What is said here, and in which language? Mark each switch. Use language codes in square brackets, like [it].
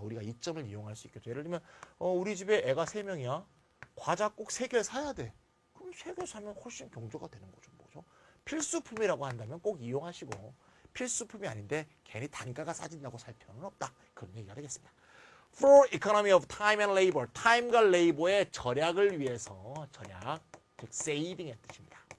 [ko] 우리가 이점을 이용할 수 있겠죠. 예를 들면 우리 집에 애가 3명이야. 과자 꼭 3개 사야 돼. 그럼 3개 사면 훨씬 경제가 되는 거죠. 뭐죠? 필수품이라고 한다면 꼭 이용하시고 필수품이 아닌데 괜히 단가가 싸진다고 살 필요는 없다. 그런 얘기가 되겠습니다. [en] For economy of time and labor. [ko] 타임과 레이버의 절약을 위해서 절약, 즉 saving의 뜻입니다.